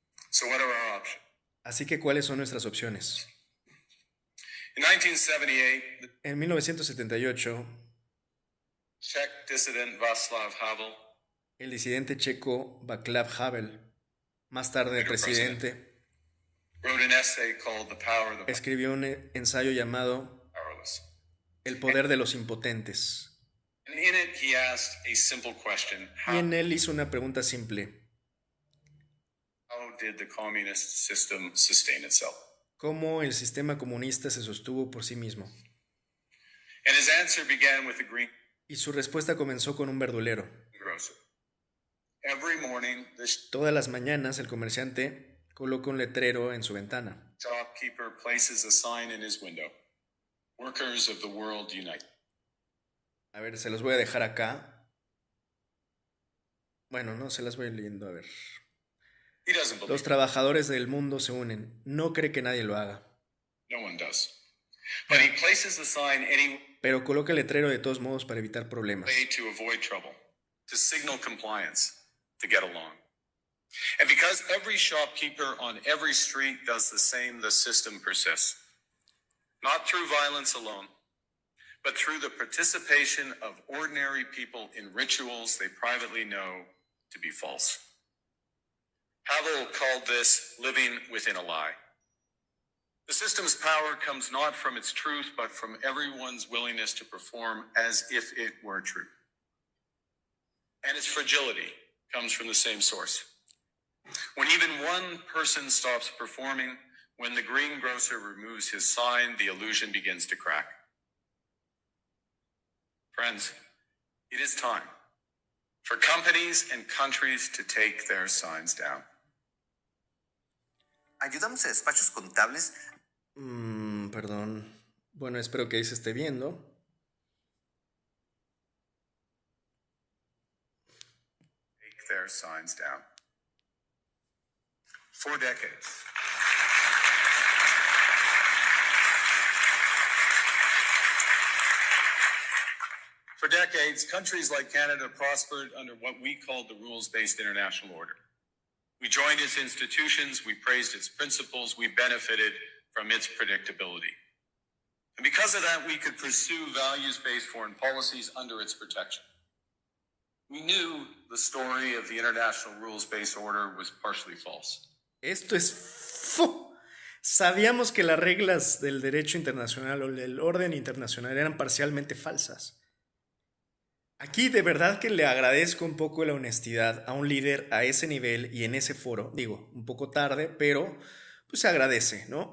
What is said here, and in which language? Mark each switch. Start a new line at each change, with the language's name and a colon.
English: So what are our options?
Spanish: Así que, ¿cuáles son nuestras opciones?
English: In 1978, the
Spanish: En 1978,
English: Czech dissident Václav Havel
Spanish: el disidente checo Václav Havel, más tarde presidente,
English: wrote an essay called The Power of the
Spanish: escribió un ensayo llamado
English: Powerless.
Spanish: El poder de los impotentes.
English: And in it, he asked a simple question.
Spanish: Y en él hizo una pregunta simple.
English: How did the communist system sustain itself?
Spanish: ¿Cómo el sistema comunista se sostuvo por sí mismo?
English: And his answer began with a
Spanish: Y su respuesta comenzó con un verdulero.
English: greengrocer. Every morning, the
Spanish: Todas las mañanas el comerciante coloca un letrero en su ventana.
English: shopkeeper places a sign in his window. Workers of the world unite.
Spanish: A ver, se los voy a dejar acá. Bueno, no, se las voy leyendo, a ver.
English: He doesn't believe
Spanish: Los trabajadores del mundo se unen. No cree que nadie lo haga.
English: No one does. But he places the sign anyway
Spanish: Pero coloca el letrero de todos modos para evitar problemas.
English: to avoid trouble, to signal compliance, to get along. And because every shopkeeper on every street does the same, the system persists. Not through violence alone, but through the participation of ordinary people in rituals they privately know to be false. Havel called this living within a lie. The system's power comes not from its truth, but from everyone's willingness to perform as if it were true. And its fragility comes from the same source. When even one person stops performing, when the greengrocer removes his sign, the illusion begins to crack. Friends, it is time for companies and countries to take their signs down.
Spanish: Ayudamos a despachos contables. Perdón. Bueno, espero que ahí se esté viendo.
English: Take their signs down. For decades. For decades, countries like Canada prospered under what we called the rules-based international order. We joined its institutions, we praised its principles, we benefited from its predictability. And because of that, we could pursue values-based foreign policies under its protection. We knew the story of the international rules-based order was partially false.
Spanish: Esto es... Sabíamos que las reglas del derecho internacional o del orden internacional eran parcialmente falsas. Aquí de verdad que le agradezco un poco la honestidad a un líder a ese nivel y en ese foro. Digo, un poco tarde, pero pues se agradece, ¿no?